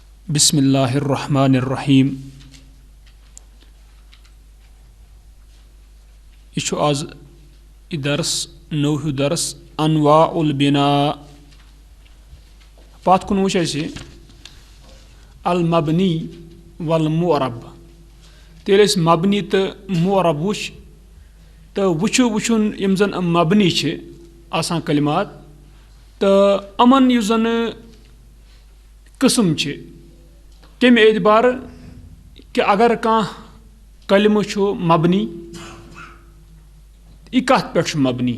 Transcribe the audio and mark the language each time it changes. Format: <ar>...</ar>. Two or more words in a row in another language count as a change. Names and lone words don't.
<ar>بسم اللہ الرحمن الرحیم.</ar> <ks>یہ چھُ آز درس نوٚو درس</ks> <ar>انواع البناء.</ar> <ks>پتھ کُن وٕچھ اَسہِ</ks> <ar>المبنی والمعرب.</ar> <ks>تیٚلہِ أسۍ مبنی تہٕ معرب وٕچھ تہٕ وٕچھُن یِم زن مبنی چھِ آسان کلمات تہٕ یِمن یُس زن قٕسم چھِ کمہِ اعتبار کہِ اگر کانٛہہ کلمہٕ چھُ مبنی یہِ کتھ پٮ۪ٹھ چھُ مبنی.</ks>